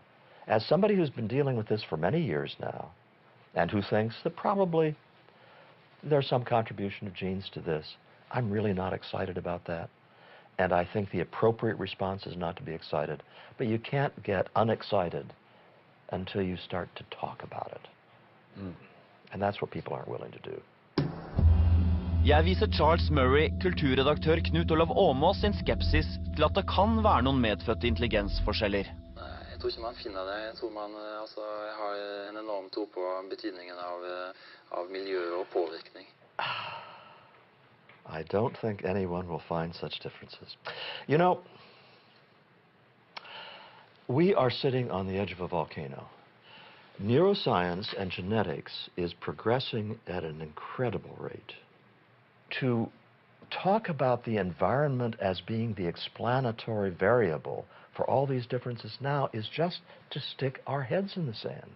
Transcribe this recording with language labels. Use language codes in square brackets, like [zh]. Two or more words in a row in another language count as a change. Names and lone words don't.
[en] As somebody who's been dealing with this for many years now, and who thinks that probably there's some contribution of genes to this, I'm really not excited about that. And I think the appropriate response is not to be excited. But you can't get unexcited until you start to talk about it. And that's what people aren't willing to do. [no] Jeg viser Charles Murray, kulturredaktør Knut Olav Åmås sin skepsis til at det kan være noen medfødte intelligensforskjeller. Jeg tror ikke man finner det. Jeg tror man har en enorm tro på betydningen av miljø og påvirkning. [en] I don't think anyone will find such differences. You know, We are sitting on the edge of a volcano. Neuroscience and genetics is progressing at an incredible rate. To talk about the environment as being the explanatory variable for all these differences now is just to stick our heads in the sand.